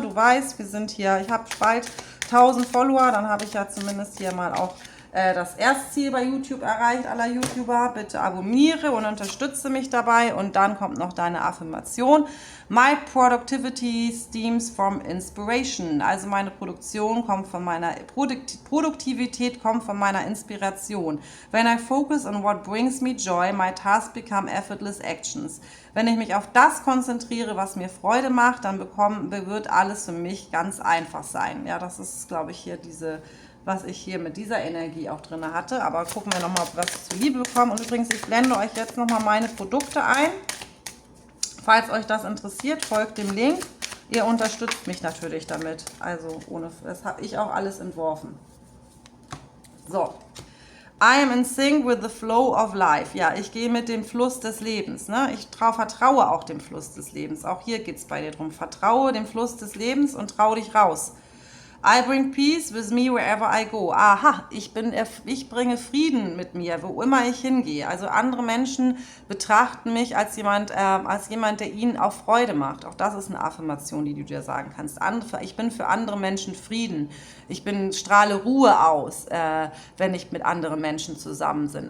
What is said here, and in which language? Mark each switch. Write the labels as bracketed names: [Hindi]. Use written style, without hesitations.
[German] Du weißt, wir sind hier, ich habe bald 1000 Follower, dann habe ich ja zumindest hier mal auch das Erstziel bei YouTube erreicht, aller YouTuber. Bitte abonniere und unterstütze mich dabei. Und dann kommt noch deine Affirmation. [English] My productivity stems from inspiration. [German] Also meine Produktion kommt von meiner Produktivität kommt von meiner Inspiration. [English] When I focus on what brings me joy, my tasks become effortless actions. [German] Wenn ich mich auf das konzentriere, was mir Freude macht, dann wird alles für mich ganz einfach sein. Ja, das ist, glaube ich, hier was ich hier mit dieser Energie auch drin hatte. Aber gucken wir nochmal, was ich zur Liebe bekomme. Und übrigens, ich blende euch jetzt nochmal meine Produkte ein. Falls euch das interessiert, folgt dem Link. Ihr unterstützt mich natürlich damit. Also das habe ich auch alles entworfen. So. [English] I am in sync with the flow of life. [German] Ja, ich gehe mit dem Fluss des Lebens. Ne? Ich vertraue auch dem Fluss des Lebens. Auch hier geht es bei dir drum. Vertraue dem Fluss des Lebens und trau dich raus. [English] I bring peace with me wherever I go. [German] Aha, ich bringe Frieden mit mir, wo immer ich hingehe. Also andere Menschen betrachten mich als jemand, der ihnen auch Freude macht. Auch das ist eine Affirmation, die du dir sagen kannst. Ich bin für andere Menschen Frieden. Strahle Ruhe aus, wenn ich mit anderen Menschen zusammen bin.